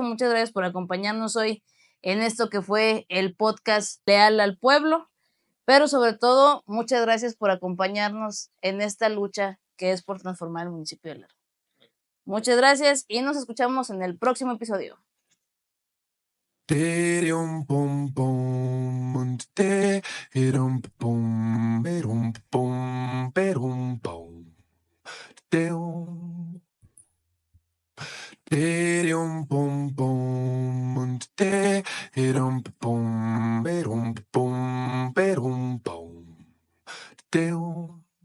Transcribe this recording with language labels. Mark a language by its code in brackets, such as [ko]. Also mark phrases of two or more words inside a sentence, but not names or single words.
[es] Muchas gracias por acompañarnos hoy en esto que fue el podcast Leal al Pueblo. Pero sobre todo, muchas gracias por acompañarnos en esta lucha que es por transformar el municipio de Lerdo. Muchas gracias y nos escuchamos en el próximo episodio. Tirum pum pum, tirum pum, perum pum, perum pum, tirum. Tirum pum pum, tirum pum, perum pum, perum pum, tirum.